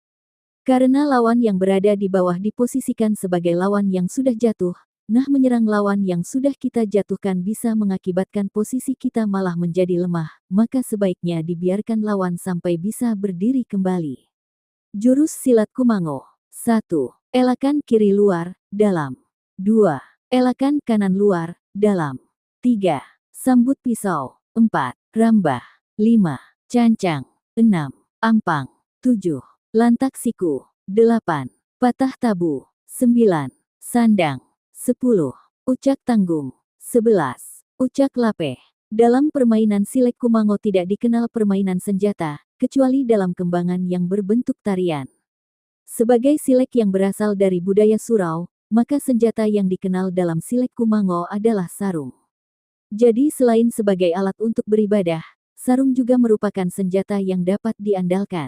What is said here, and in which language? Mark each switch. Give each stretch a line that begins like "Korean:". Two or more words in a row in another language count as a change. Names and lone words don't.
Indonesian: Karena lawan yang berada di bawah diposisikan sebagai lawan yang sudah jatuh, nah menyerang lawan yang sudah kita jatuhkan bisa mengakibatkan posisi kita malah menjadi lemah, maka sebaiknya dibiarkan lawan sampai bisa berdiri kembali. Jurus silat Kumango. 1. Elakan kiri luar, dalam. 2. Elakan kanan luar, dalam. 3. Sambut pisau. 4. Rambah. 5. Cancang. 6. Ampang. 7. Lantak siku. 8. Patah tabu. 9. Sandang. 10. Ucak tanggung. 11. Ucak lapeh. Dalam permainan silek Kumango tidak dikenal permainan senjata, kecuali dalam kembangan yang berbentuk tarian. Sebagai silek yang berasal dari budaya Surau, maka senjata yang dikenal dalam silek Kumango adalah sarung. Jadi selain sebagai alat untuk beribadah, sarung juga merupakan senjata yang dapat diandalkan.